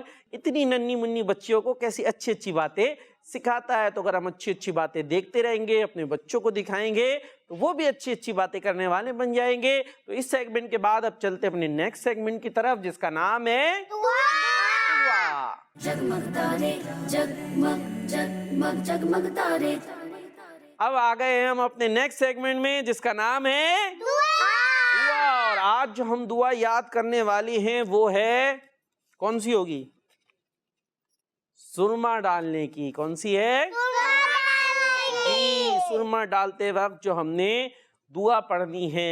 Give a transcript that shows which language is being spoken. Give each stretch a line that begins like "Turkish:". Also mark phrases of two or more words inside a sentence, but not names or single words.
Urdu: اتنی ننھی منھی بچیوں کو کیسی اچھی اچھی باتیں سکھاتا ہے. تو اگر ہم اچھی اچھی باتیں دیکھتے رہیں گے، اپنے بچوں کو دکھائیں گے، تو وہ بھی اچھی اچھی باتیں کرنے والے بن جائیں گے. تو اس سیگمنٹ کے بعد اب چلتے اپنے
English: next segment
Urdu: کی طرف، جس کا نام ہے دعا. جگمگ تارے جگمگ جگمگ جگمگ تارے. اب آ گئے ہیں ہم اپنے
English: next segment
Urdu: میں، جس کا نام ہے دعا. اور آج جو ہم دعا یاد کرنے والی ہیں وہ ہے، کون سی ہوگی؟ سرما ڈالنے کی. کون سی ہے؟ جی، سرما ڈالتے وقت جو ہم نے دعا پڑھنی ہے.